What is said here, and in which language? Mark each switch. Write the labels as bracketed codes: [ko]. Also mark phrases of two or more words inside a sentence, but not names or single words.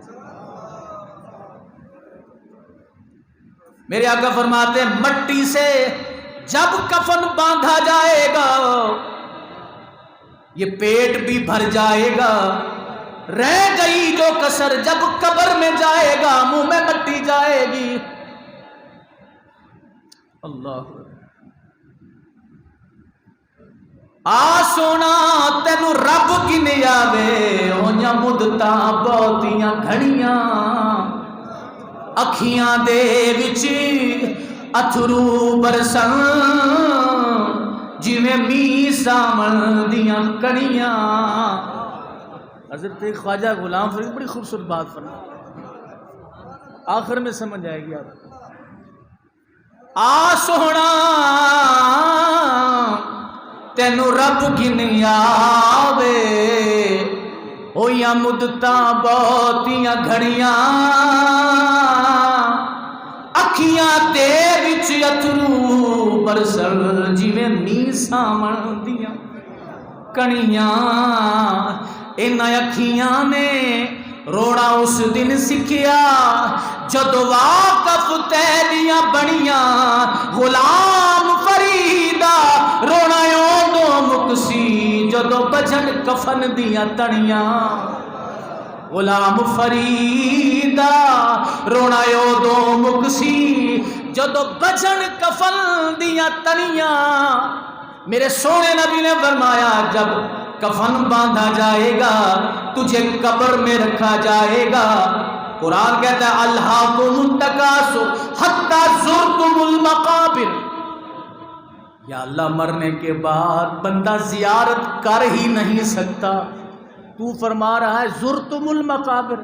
[ur] میرے آقا فرماتے ہیں مٹی سے جب کفن باندھا جائے گا یہ پیٹ بھی بھر جائے گا، رہ گئی جو کسر جب قبر میں جائے گا منہ میں مٹی جائے گی۔ [pa] اللہ آ سونا تینو رب گن آوے ہویاں مدتاں بہتیاں گھڑیاں اکھیاں دے وچ اتھرو برسن جویں میہ ساون دیاں کڑیاں۔ [ur] حضرت خواجہ غلام فرید بڑی خوبصورت بات فرمائی، آخر میں سمجھ آئے گی آپ۔ [pa] آ سونا تینو رب گن آوے ہویاں مدتاں بہتیاں گھڑیاں اکھیاں دے وچ اتھرو برسن جویں میہ ساون دیاں کڑیاں۔ انہاں اکھیاں نے رونا اس دن سکھیا جدو واقف تیریاں بنیاں غلام فریدا رونا اودوں مکسی جدو بجن کفن دیاں تڑیاں۔ غلام فریدا رونا اودوں مکسی جدو بجن کفن دیاں تڑیاں۔ [ur] میرے سونے نبی نے فرمایا جب کفن باندھا جائے گا تجھے قبر میں رکھا جائے گا۔ قرآن کہتا ہے [ar] الہاکم التکاثر حتی زرتم المقابر۔ [ur] یا اللہ مرنے کے بعد بندہ زیارت کر ہی نہیں سکتا، تو فرما رہا ہے [ar] زرتم المقابر۔